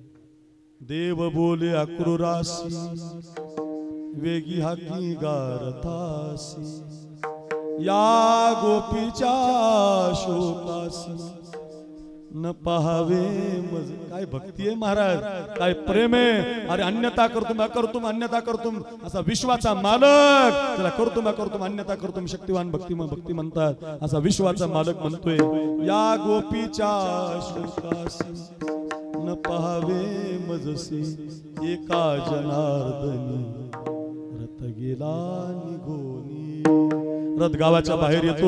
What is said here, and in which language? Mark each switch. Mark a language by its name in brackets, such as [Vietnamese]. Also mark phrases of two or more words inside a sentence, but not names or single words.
[Marathi] देव बोले आक्रूरासी, वेगी हाकी गारथासी, या गोपीच्या शोकासी, न पाहावे मज. काय भक्ती आहे महाराज, काय प्रेम आहे. [Sanskrit] अरे अन्यथा करतुम अकर्तुम, अन्यथा करतुम, [Marathi] असा विश्वाचा मालक. [Sanskrit] त्याला करतुम अकर्तुम अन्यथा करतुम, [Marathi] शक्तिवान भक्ती म्हणतात. असा विश्वाचा मालक म्हणतोय, या गोपीच्या शोकासी, न पाहावे मजसी, एका जनार्दनी रथ गेला निघोनी. रथ गावाच्या बाहेर येतो.